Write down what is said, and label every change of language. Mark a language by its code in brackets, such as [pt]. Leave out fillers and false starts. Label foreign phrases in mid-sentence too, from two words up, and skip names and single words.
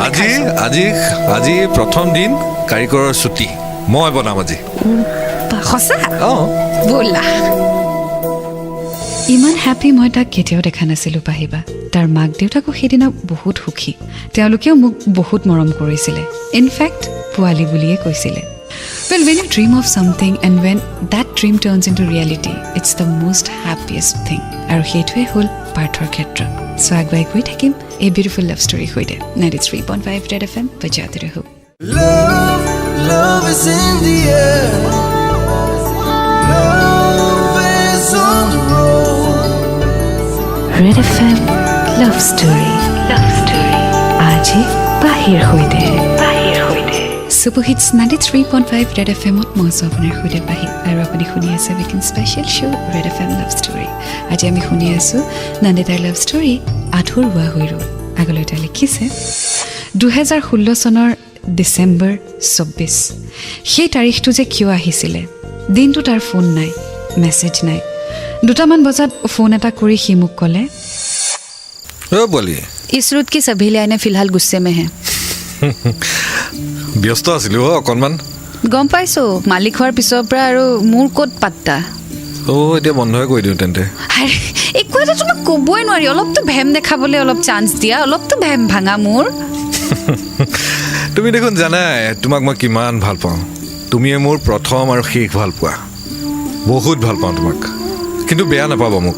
[as] আজি প্ৰথম দিন কাৰিকৰৰ ছুটি মই বনাম আজি সঁচা ব'লা ইমান হেপী মই তাক কেতিয়াও দেখা নাছিলোঁ পাহিবা তাৰ মাক দেউতাকো সেইদিনা বহুত সুখী তেওঁলোকেও মোক বহুত মৰম কৰিছিলে ইনফেক্ট পোৱালি বুলিয়ে কৈছিলে [en] Well, when you dream of something and when that dream turns into reality, it's the most happiest thing. [as] আৰু সেইটোৱে হ'ল পাৰ্থৰ ক্ষেত্ৰ চ' আগুৱাই গৈ থাকিম এই [en] beautiful love story [as] সৈতে 93.5 ৰেড FM [hi] बजाते रहो [en] Love is in the air. Love is on the road. [as] ৰেড FM [en] love story [as] আজি বাহিৰ সৈতে Superhits 93.5 Red FM-ত মই আপোনাৰ সৈতে পাহি আৰু আপুনি শুনি আছে [en] weekend special show' [as] ৰেড FM [en] love story [as] আজি আমি শুনি আছোঁ নন্দিতাৰ [en] love story [as] আধৰুৱা হৈ ৰ'ল আগলৈ তেওঁ লিখিছে 2016 চনৰ ডিচেম্বৰ 24 সেই তাৰিখটো যে কিয় আহিছিলে দিনটো তাৰ ফোন নাই মেছেজ নাই 2টামান বজাত ফোন এটা কৰি সি মোক ক'লে [hi] इस रूट की सभी लाइनें फिलहाल गुस्से में हैं [as] ব্যস্ত আছিলোঁ অকণমান গম পাইছোঁ মালিক হোৱাৰ পিছৰ পৰা আৰু মোৰ ক'ত পাত্তা এতিয়া বন্ধই কৰি দিওঁ তেন্তে একো এটা তোমাক ক'বই নোৱাৰি অলপতো ভেম দেখাবলৈ অলপ চান্স দিয়া অলপতো ভেম ভাঙা মোৰ তুমি দেখোন জানাই তোমাক মই কিমান ভাল পাওঁ তুমিয়ে মোৰ প্ৰথম আৰু শেষ ভাল পোৱা বহুত ভাল পাওঁ তোমাক কিন্তু বেয়া নাপাবা মোক